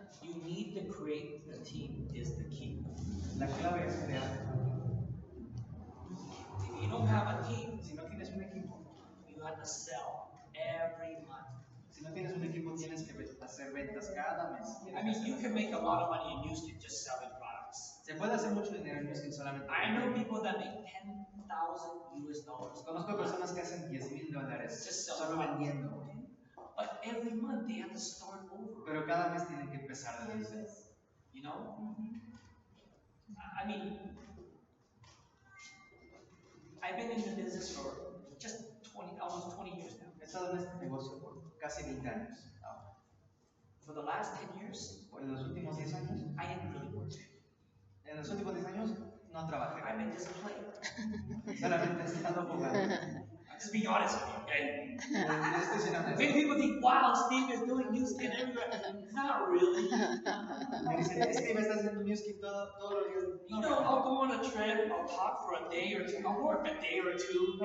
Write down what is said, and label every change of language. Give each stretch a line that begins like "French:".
English: You need to create a team is the key.
Spanish: La clave es crear.
English: If you don't have a team,
Spanish: Si no tienes un equipo,
English: you have to sell every month.
Spanish: si no tienes un equipo, tienes que hacer ventas cada mes.
English: I mean, you can make a lot of money in Houston just selling products.
Spanish: Se puede hacer mucho dinero en Houston solamente.
English: I know people that make $10,000.
Spanish: Conozco personas que hacen $10,000
English: Just sell
Spanish: solo
English: products.
Spanish: vendiendo.
English: But every month they have to start over.
Spanish: Pero cada mes tienen que empezar de cero.
English: You know? I mean, I've been in the business for just almost 20 years now.
Spanish: He estado en este negocio por casi 20 años. Ahora,
English: For the last 10 years,
Spanish: en los últimos 10 años,
English: I didn't really work.
Spanish: en los últimos 10 años no trabajé.
English: I've been just playing.
Spanish: Solamente he estado jugando.
English: Just be honest with you, okay?
Spanish: Estoy siendo honesto.
English: Many people think, wow, Steve is doing news and everywhere. Not really.
Spanish: Me dicen, Steve, estás haciendo music todos los días.
English: You know, I'll go on a trip, I'll talk for a day or two, I'll work a day or two,